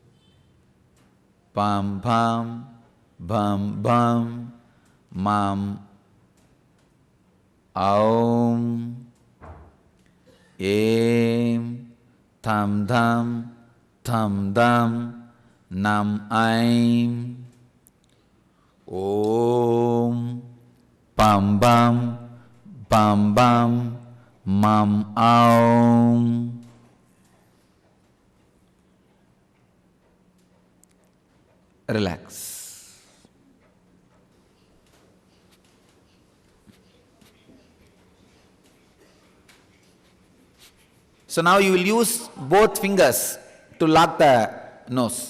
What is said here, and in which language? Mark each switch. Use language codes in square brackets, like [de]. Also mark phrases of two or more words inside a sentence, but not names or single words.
[en] pam, pam, bum, bum, mam, aum, thum, dum, nam, om, pam, bum, mam, aum. Relax. So now you will use both fingers to lock the nose.